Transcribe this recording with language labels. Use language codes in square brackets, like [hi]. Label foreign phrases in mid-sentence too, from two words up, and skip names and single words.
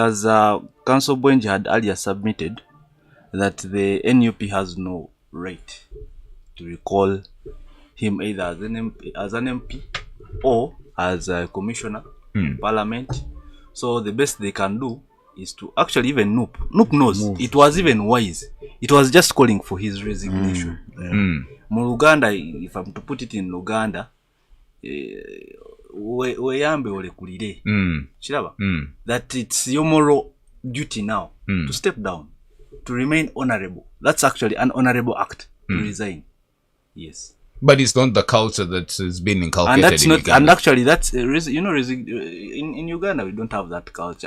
[en] As Council Bwenji had earlier submitted, that the NUP has no right to recall him either as an MP or as a commissioner in parliament. So the best they can do is to actually, even NUP knows it was even wise. It was just calling for his resignation. Uganda, if I'm to put it in Uganda, [lg] weyambe ole kulire. Chiraba, [en] that it's your moral duty now to step down, to remain honorable. That's actually an honorable act to resign. Yes. But it's not the culture that has been inculcated in Uganda. And actually, that's in Uganda we don't have that culture.